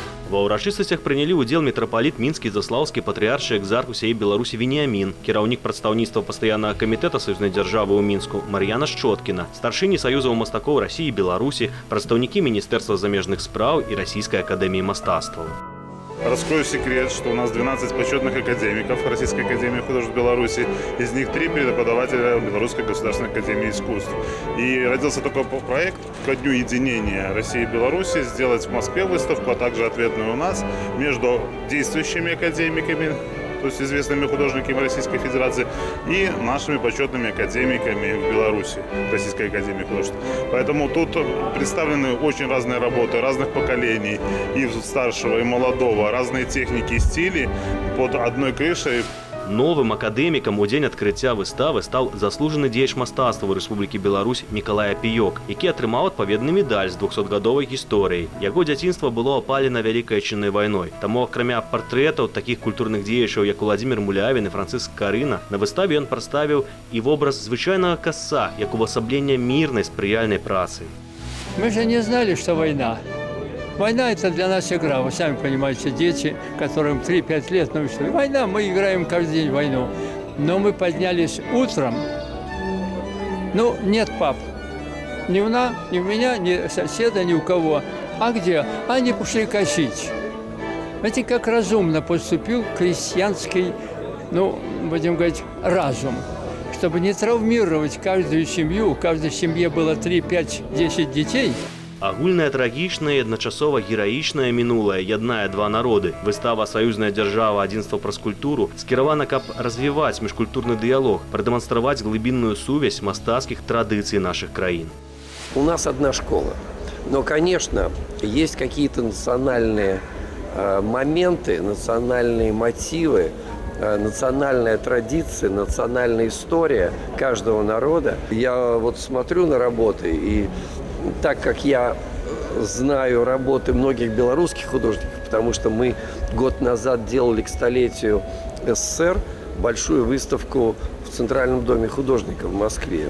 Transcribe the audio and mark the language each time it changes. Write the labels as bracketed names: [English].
[Belarusian] Ва ўрачыстасцях прынялі ўдзел мітрапаліт мінскі заслаўскі патрыаршы экзарх усяе Беларусі Веніамін, кіраўнік прадстаўніцтва пастаяннага камітэта саюзнай дзяржавы ў Мінску Мар'яна Шчоткіна, старшыні саюзаў мастакоў Расіі і Беларусі, прадстаўнікі Міністэрства замежных спраў і Расійскай акадэміі мастацтваў. [Russian] Раскрою секрет, что у нас 12 почетных академиков Российской академии художеств Беларуси, из них 3 преподавателя Белорусской государственной академии искусств. И родился такой проект ко дню единения России и Беларуси сделать в Москве выставку, а также ответную у нас между действующими академиками, то есть известными художниками Российской Федерации, и нашими почетными академиками в Беларуси, Российской академии художеств. Поэтому тут представлены очень разные работы разных поколений, и старшего, и молодого, разные техники и стили под одной крышей. [Belarusian] Новым акадэмікам у дзень адкрыцця выставы стаў заслужаны дзеяч мастацтва ў Рэспублікі Беларусь Мікалай Апіёк, які атрымаў адпаведны медаль з 200-гадовай гісторыяй. Яго дзяцінства было апалена Вялікай Адчыннай вайной. Таму, акрамя партрэтаў такіх культурных дзеячаў, як Уладзімір Мулявін і Францыск Карына, на выставе ён прадставіў і вобраз звычайнага касца, як увасаблення мірнай спрыяльнай працы. [Russian] Мы же не знали, что война. Война – это для нас игра. Вы сами понимаете, дети, которым 3-5 лет научили. Война, мы играем каждый день в войну. Но мы поднялись утром. Ну, нет пап. Ни у нас, ни у меня, ни соседа, ни у кого. А где? Они пошли косить. Знаете, как разумно поступил крестьянский, ну, будем говорить, разум. Чтобы не травмировать каждую семью. У каждой семье было 3, 5, 10 детей. [Belarusian] Агульнае трагічнае і адначасова гераічнае мінулае яднае два народы. Выстава «Саюзная дзяржава. Адзінства праз культуру» скіравана, каб развіваць міжкультурны дыялог, прадэманстраваць глыбінную сувязь мастацкіх традыцый наших краін. [Russian] У нас одна школа. Но, конечно, есть какие-то национальные моменты, национальные мотивы, национальная традиция, национальная история каждого народа. Я вот смотрю на работы, и так как я знаю работы многих белорусских художников, потому что мы год назад делали к столетию СССР большую выставку в Центральном доме художников в Москве.